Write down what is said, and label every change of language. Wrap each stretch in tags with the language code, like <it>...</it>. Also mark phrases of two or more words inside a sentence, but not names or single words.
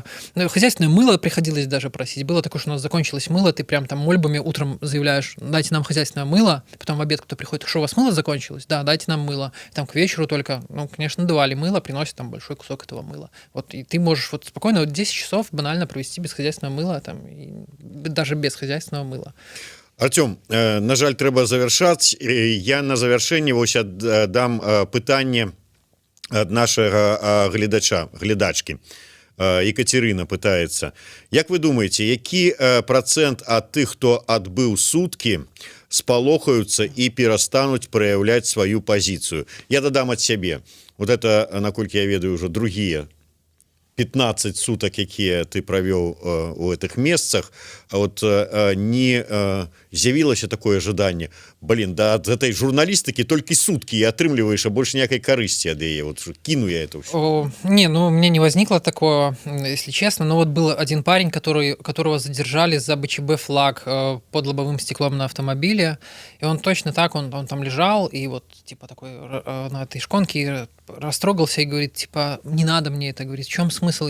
<ru>Ну, хозяйственное мыло приходилось даже просить. Было такое, что у нас закончилось мыло, ты прям там мольбами утром заявляешь, дайте нам хозяйственное мыло. Потом в обед кто приходит, что у вас мыло закончилось? Да, дайте нам мыло. И там к вечеру только, ну, конечно, давали мыло, приносят там большой кусок этого мыла. Вот, и ты можешь вот спокойно 10 часов банально провести без хозяйственного мыла, там, и даже без хозяйственного мыла.</ru> <be>Артём, на жаль, трэба завяршаць. Я на завяршэнне вось дам пытанне ад нашага глядачкі. Екатерина пытаецца. Як вы думаеце, які працэнт ад тых, хто адбыў суткі, спалохаюцца і перастануць праяўляць сваю пазіцыю? Я дадам ад сябе. Вот это, наколькі я ведаю, ўжо другія 15 суток, якія ты правёў у гэтых месцах, вот не з'явілася такое жаданне, да ад гэтай журналістыкі толькі суткі і атрымліваеш, а больше ніякай карысці ад яе, вот кіну я это ўсё.</be> <ru>Не, ну, мне не возникло такого, если честно, но вот был один парень, которого задержали за БЧБ флаг под лобовым стеклом на автомобиле, и он точно так, он там лежал, и вот, типа, такой на этой шконке растрогался и говорит, типа, не надо мне это, говорит, в чем смысл?</ru>